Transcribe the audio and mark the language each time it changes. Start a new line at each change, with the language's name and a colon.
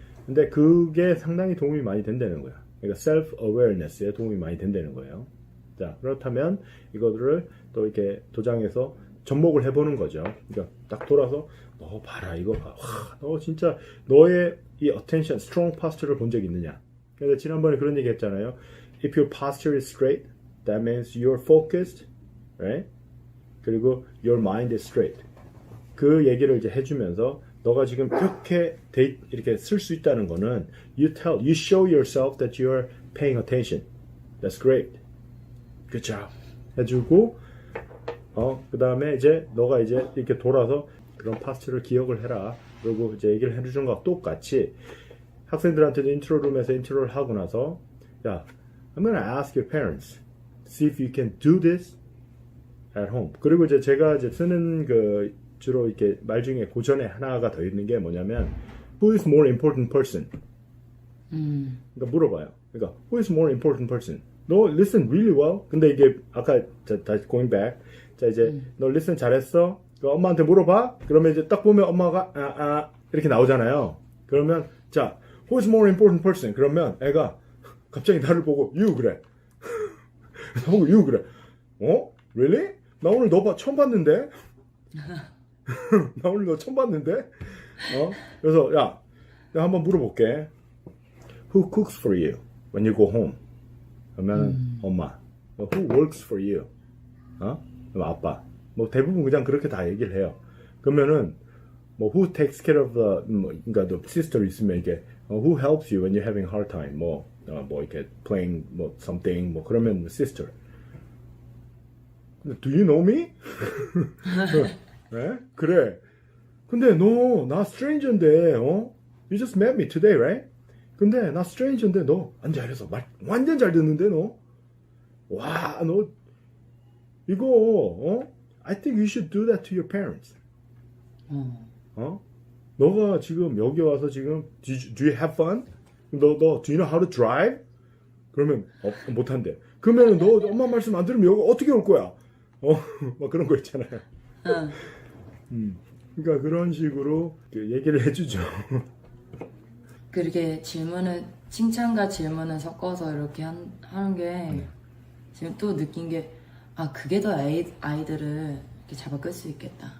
Korean: 근데 그게 상당히 도움이 많이 된다는 거야. 그러니까 self awareness에 도움이 많이 된다는 거예요. 자, 그렇다면 이거를 또 이렇게 도장에서 접목을 해보는 거죠. 그러니까 딱 돌아서 너 봐라 이거 봐. 와, 너 진짜 너의 이
English: attention, strong posture
Korean: 를 본 적 있느냐? 그래서 지난번에 그런 얘기 했잖아요.
English: If your posture is straight, that means you're focused, right?
Korean: 그리고
English: your mind is straight.
Korean: 그 얘기를 이제 해주면서 너가 지금 이렇게 쓸 수 있다는 거는
English: you show yourself that you're paying attention. That's great. Good job.
Korean: 해주고 그 다음에 이제 너가 이제 이렇게 돌아서 그런 파스트를 기억을 해라. 그리고 이제 얘기를 해주는 거와 똑같이 학생들한테도 인트로룸에서 인트로를 하고 나서 야,
English: I'm gonna ask your parents. See if you can do this at home.
Korean: 그리고 이제 제가 이제 쓰는 그 주로 이렇게 말 중에 고전에 하나가 더 있는 게 뭐냐면
English: Who is more important person?
Korean: 그러니까 물어봐요. 그러니까
English: Who is more important person?
Korean: 너
English: listen really well.
Korean: 근데 이게 아까 다시
English: going back.
Korean: 자 이제 너 listen 잘했어. 엄마한테 물어봐. 그러면 이제 딱 보면 엄마가 이렇게 나오잖아요. 그러면 자
English: Who is more important person?
Korean: 그러면 애가 갑자기 나를 보고 you 그래. 나보고 you 그래. Really? 나 오늘 너 처음 봤는데? 나 오늘 너 처음 봤는데? 그래서 야, 내가 한번 물어볼게.
English: Who cooks for you when you go home?
Korean: 그러면 엄마.
English: Who works for you?
Korean: 그럼 아빠. 뭐 대부분 그냥 그렇게 다 얘기를 해요. 그러면은 뭐
English: who takes care of the
Korean: 그러니까
English: the sister
Korean: 있으면 이게
English: who helps you when you're having hard time?
Korean: 뭐 이렇게 playing 뭐 something 뭐 그러면 sister.
English: Do you know me?
Korean: 네? 그래. 근데 너 나 stranger인데
English: You just met me today, right?
Korean: 근데 나 stranger인데 너 안 잘해서 말 완전 잘 듣는데 너. 와, 너 이거
English: I think you should do that to your parents.
Korean: 너가 지금 여기 와서 지금
English: do you have fun?
Korean: 너
English: do you know how to drive?
Korean: 그러면 못한대. 그러면 너 엄마 말씀 안 들으면 여기 어떻게 올 거야? 막 그런 거 있잖아요. 그러니까 그런 식으로 얘기를 해주죠. 그렇게 질문을 칭찬과 질문을 섞어서 이렇게 하는 게 지금 또 느낀 게 그게 더 아이들을 이렇게 잡아 끌 수 있겠다.